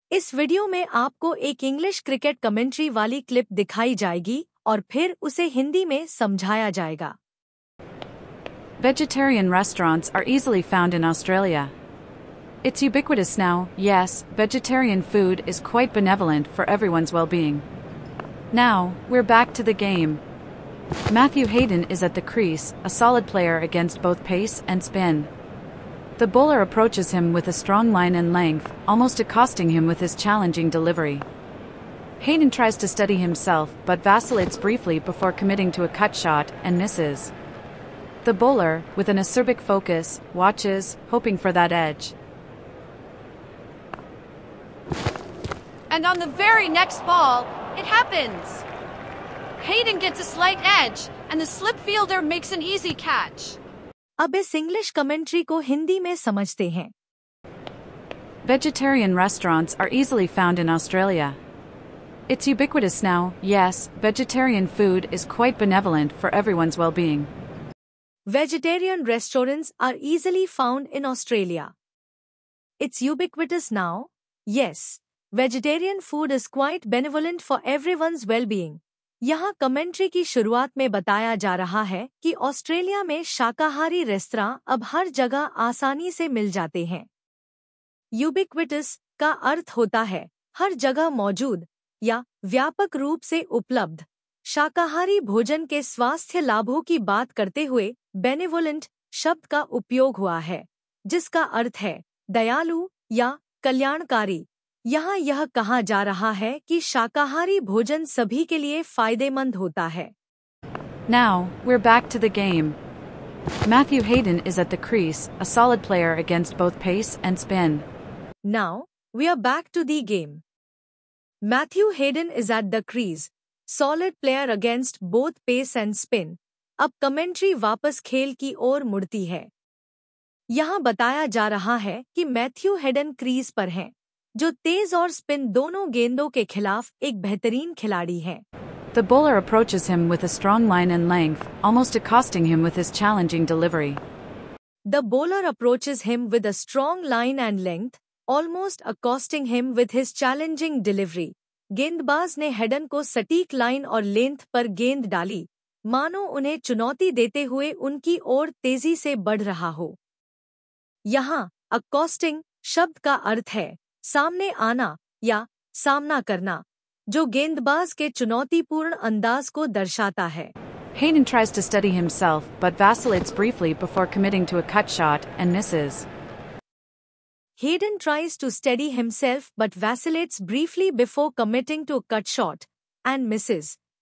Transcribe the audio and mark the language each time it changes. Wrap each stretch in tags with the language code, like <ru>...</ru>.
<hi>इस वीडियो में आपको एक इंग्लिश क्रिकेट कमेंट्री वाली क्लिप दिखाई जाएगी और फिर उसे हिंदी में समझाया जाएगा।</hi> <en>Vegetarian restaurants are easily found in Australia. It's ubiquitous now. Yes, vegetarian food is quite benevolent for everyone's well-being. Now, we're back to the game. Matthew Hayden is at the crease, a solid player against both pace and spin. The bowler approaches him with a strong line and length, almost accosting him with his challenging delivery. Hayden tries to steady himself but vacillates briefly before committing to a cut shot and misses. The bowler, with an acerbic focus, watches, hoping for that edge. And on the very next ball, it happens. Hayden gets a slight edge, and the slip fielder makes an easy catch.</en> <hi>अब इस English commentary को हिंदी में समझते हैं।</hi> <en>Vegetarian restaurants are easily found in Australia. It's ubiquitous now. Yes, vegetarian food is quite benevolent for everyone's well-being. Vegetarian restaurants are easily found in Australia. It's ubiquitous now. Yes, vegetarian food is quite benevolent for everyone's well-being.</en> <hi>यहाँ commentary की शुरुआत में बताया जा रहा है कि Australia में शाकाहारी रेस्तरां अब हर जगह आसानी से मिल जाते हैं। यूबिक्विटस का अर्थ होता है हर जगह मौजूद या व्यापक रूप से उपलब्ध। शाकाहारी भोजन के स्वास्थ्य लाभों की बात करते हुए बेनेवोलेंट शब्द का उपयोग हुआ है, जिसका अर्थ है दयालु या कल्याणकारी। यहाँ यह कहा जा रहा है कि शाकाहारी भोजन सभी के लिए फायदेमंद होता है।</hi> <en>Now, we're back to the game. Matthew Hayden is at the crease, a solid player against both pace and spin. Now, we are back to the game. Matthew Hayden is at the crease, solid player against both pace and spin.</en> <hi>अब commentary वापस खेल की ओर मुड़ती है। यहाँ बताया जा रहा है कि मैथ्यू हेडन क्रीज पर हैं, जो तेज और स्पिन दोनों गेंदों के खिलाफ एक बेहतरीन खिलाड़ी है।</hi> <en>The bowler approaches him with a strong line and length, almost accosting him with his challenging delivery. The bowler approaches him with a strong line and length, almost accosting him with his challenging delivery.</en> <hi>गेंदबाज ने Hayden को सटीक line और length पर गेंद डाली, मानो उन्हें चुनौती देते हुए उनकी ओर तेजी से बढ़ रहा हो। यहाँ accosting शब्द का अर्थ है सामने आना या सामना करना, जो गेंदबाज के चुनौतीपूर्ण अंदाज को दर्शाता है।</hi> <en>Hayden tries to steady himself but vacillates briefly before committing to a cut shot and misses. Hayden tries to steady himself but vacillates briefly before committing to a cut shot and misses.</en>